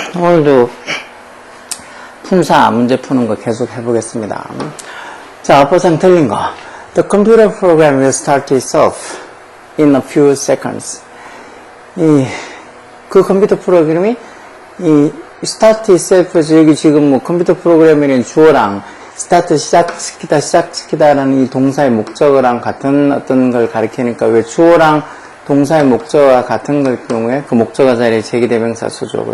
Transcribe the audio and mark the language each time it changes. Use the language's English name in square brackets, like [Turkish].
[Korean] 오늘도 품사 문제 푸는 거 계속 해보겠습니다. 자, 버상 틀린 거. [English] The computer program will start itself in a few seconds. [Korean] 그 컴퓨터 프로그램이 [English] start itself, [Korean] 여기 지금 뭐 컴퓨터 프로그램이라는 주어랑 start 시작시키다라는 이 동사의 목적어랑 같은 어떤 걸 가리키니까 왜 주어랑 동사의 목적어가 같은 걸 경우에 그 목적어 자리에 제기대명사 쓰죠.